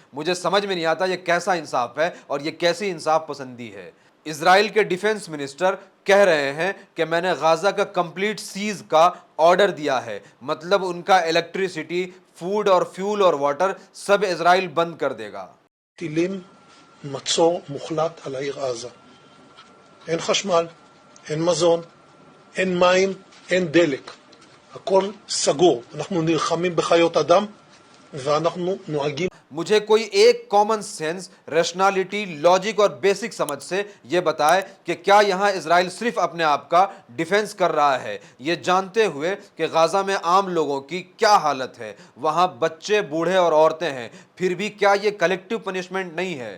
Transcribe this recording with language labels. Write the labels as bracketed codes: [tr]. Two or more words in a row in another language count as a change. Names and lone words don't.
[hi] मुझे समझ में नहीं आता ये कैसा इंसाफ है और ये कैसी इंसाफ पसंदी है। इजराइल के [en] defense minister [hi] कह रहे हैं कि मैंने गाजा का [en] complete siege [hi] का ऑर्डर दिया है, मतलब उनका इलेक्ट्रिसिटी, फूड और फ्यूल और वाटर सब इजराइल बंद कर देगा। [he] טילים, מצור מוחלט על העיר עזה. אין חשמל, אין מזון, אין מים, אין דלק. הכל סגור. אנחנו נלחמים בחיות אדם ואנחנו נוהגים. [hi] मुझे कोई एक [en] common sense, [hi] रैशनैलिटी, लॉजिक और बेसिक समझ से यह बताए कि क्या यहां इजराइल सिर्फ अपने आप का डिफेंस कर रहा है, ये जानते हुए कि गाजा में आम लोगों की क्या हालत है, वहां बच्चे, बूढ़े और औरतें हैं, फिर भी क्या ये [en] collective punishment [hi] नहीं है।